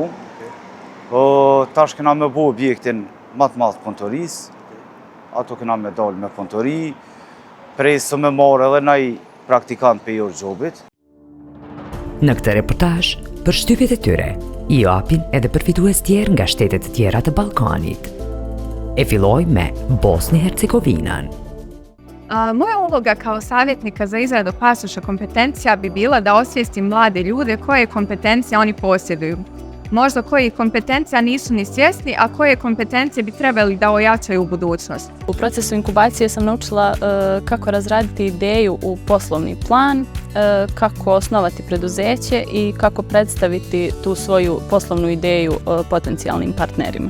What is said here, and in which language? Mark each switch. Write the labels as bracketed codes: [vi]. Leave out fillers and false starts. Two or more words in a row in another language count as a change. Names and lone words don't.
[sq] Tash këna me bo objektin më të madh punëtorisë, ato këna me dalë me punëtori, presë me marrë edhe nai praktikant për Your Jobit. Në këtë reportazh, për shtypjet e tyre, I japin edhe përfitues tjerë nga shtetet të tjera të Ballkanit. E filloj me Bosnjë-Hercegovinën. [bs] Moja uloga kao savjetnika za izradu pasoša kompetencija bi bila da osvijestim mlade ljude koje kompetencije oni posjeduju. možda koji kompetencija nisu ni svjesni, a koje kompetencije bi trebali da ojačaju u budućnosti. U procesu inkubacije sam naučila kako razraditi ideju u poslovni plan, kako osnovati preduzeće i kako predstaviti tu svoju poslovnu ideju potencijalnim partnerima.